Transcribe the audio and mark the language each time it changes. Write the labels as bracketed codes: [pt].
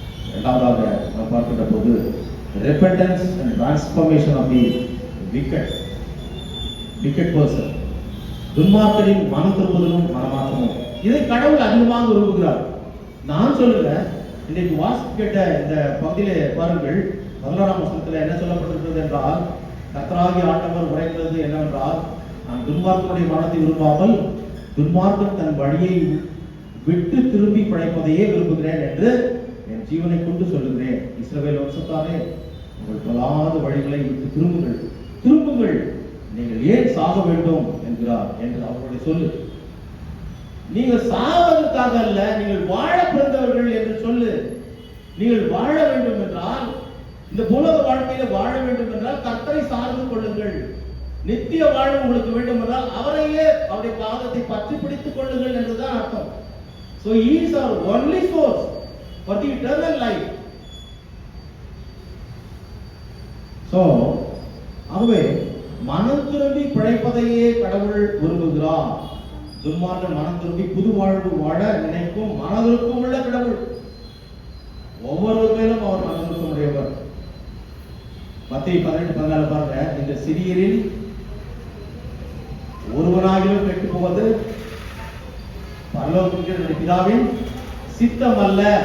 [ta] இரண்டாவதாக நாம் பார்க்கின்ற போது [en] repentance and transformation of the wicked person. [ta] துன்மார்க்கரின் மனம் திரும்புதலும் மனமாற்றமும், இதை கடவுள் அதிகமாக விரும்புகிறார். நான் சொல்லுகிறேன், இன்றைக்கு வாசித்து கேட்ட இந்த பகுதியிலே பாருங்கள், 11ஆம் வசனத்தில் என்ன சொல்லப்பட்டிருக்கிறது என்றால், கர்த்தராகிய ஆண்டவர் உரைக்கிறது என்னவென்றால், நான் துன்மார்க்கனுடைய மனத்தை விரும்பாமல் துன்மார்க்கன் தன் வழியை விட்டு திரும்பி படைப்பதையே விரும்புகிறேன் என்று என் ஜீவனை கொண்டு சொல்லுகிறேன். இஸ்ரவேல் வம்சத்தாரே, உங்கள் பொல்லாத வழிகளை விட்டு திரும்புங்கள், திரும்புங்கள், நீங்கள் ஏன் சாக வேண்டும் என்கிறார் என்று அவருடைய சொல்லு. நீங்கள் சாவதற்காக அல்ல, நீங்கள் வாழ பிறந்தவர்கள் என்று சொல்லு. நீங்கள் வாழ வேண்டும் என்றால், இந்த உலக வாழ்க்கையில வாழ வேண்டும் என்றால் கர்த்தரை சார்ந்து கொள்ளுங்கள். நித்திய வாழ்வு உங்களுக்கு வேண்டும் என்றால் அவரையே, அவருடைய பாதத்தை பற்றி பிடித்துக் கொள்ளுங்கள் என்றுதான் அர்த்தம். [en] So he is our only source for the eternal life. [ta] So ஆகவே மனம் திரும்பி பிழைப்பதையே கடவுள் விரும்புகிறார். துன்மார்க்கன் மனம் திரும்பி புது வாழ்வு வாழ நினைக்கும் மனதிற்கும் உள்ள கடவுள். ஒவ்வொரு மேலும் அவர் மனதிற்கும் உடையவர். மத்தேயு 18:14 பாருங்க, இந்த சிறியரில் ஒருவனாகிலும் கெட்டு போவது பரலோகத்தின் பிதாவின் சித்தம் அல்ல.